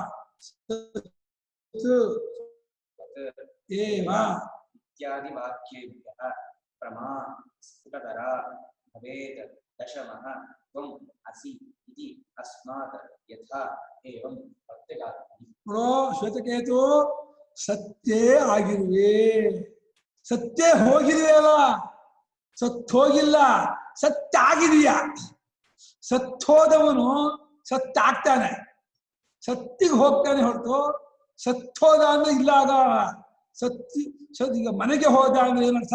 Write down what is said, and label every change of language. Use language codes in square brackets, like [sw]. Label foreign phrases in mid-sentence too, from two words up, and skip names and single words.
[sa] इत्यादि वाक्येभ्यः प्रमास्फुटतरा भवेत् दशमः त्वम् असि इति अस्मात् यथा एवं प्रत्यगात्मनि. [kn] ಶ್ವೇತಕೇತು ಸತ್ಯೇ ಆಗಿರುವೆ, ಸತ್ಯ ಹೋಗಿದೆಯಲ್ಲ, ಸತ್ತೋಗಿಲ್ಲ, ಸತ್ಯ ಆಗಿದೆಯಾ. ಸತ್ತೋದವನು ಸತ್ಯ ಆಗ್ತಾನೆ, ಸತ್ತಿಗೆ ಹೋಗ್ತಾನೆ ಹೊರತು ಸತ್ತೋದ ಅಂದ್ರೆ ಇಲ್ಲ. ಆಗ ಈಗ ಮನೆಗೆ ಹೋದ ಅಂದ್ರೆ ಏನರ್ಥ?